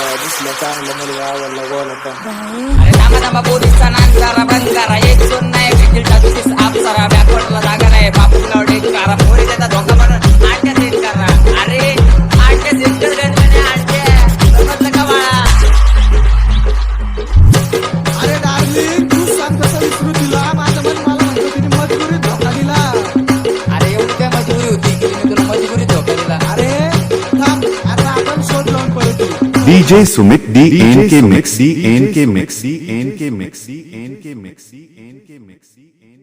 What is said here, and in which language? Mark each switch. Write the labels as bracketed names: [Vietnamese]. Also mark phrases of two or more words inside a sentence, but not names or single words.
[Marathi] अरे थांबा थांबा पोरीचा नाच करा बंद करा एक दोन नाही बिल्डा तुझीच आप सारा बॅकवर्डला जागा नाही बापूला डेट करा पोरी त्याचा धोका म्हणून आट्या सेट करा अरे आट्या सेट कर गणपती आट्या समजलं का बाळा अरे डार्लिंग तू सांग कसं विसरू तिला माझं मन मला म्हणतो तिने मजबुरीत धोका दिला अरे एवढी काय मजबुरी होती की मी तुला मजबुरी धोका दिला अरे थांब आता आपण शोध लावून परत येऊ [English] DJ Sumit DNK Mix DNK Mix DNK Mix DNK Mix DNK Mix.